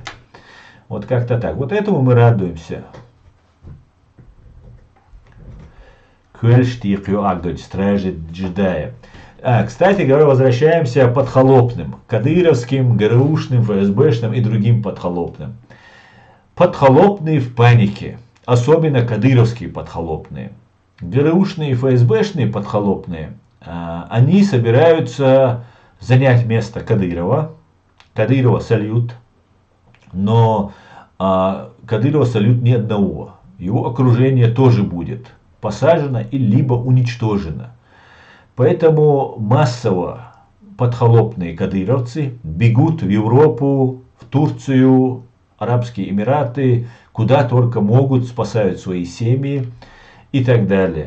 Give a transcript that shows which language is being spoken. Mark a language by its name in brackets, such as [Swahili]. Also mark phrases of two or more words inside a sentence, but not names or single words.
[Russian] Вот как-то так. Вот этому мы радуемся. Стражи джедая. Кстати говоря, возвращаемся к подхолопным. Кадыровским, ГРУшным, ФСБшным и другим подхолопным. Подхолопные в панике. Особенно кадыровские подхолопные. ГРУшные и ФСБшные подхолопные. Они собираются занять место Кадырова. Кадырова сольют. Но Кадырова сольют не одного. Его окружение тоже будет посажено и либо уничтожено. Поэтому массово подхолопные кадыровцы бегут в Европу, в Турцию, Арабские Эмираты, куда только могут, спасают свои семьи и так далее.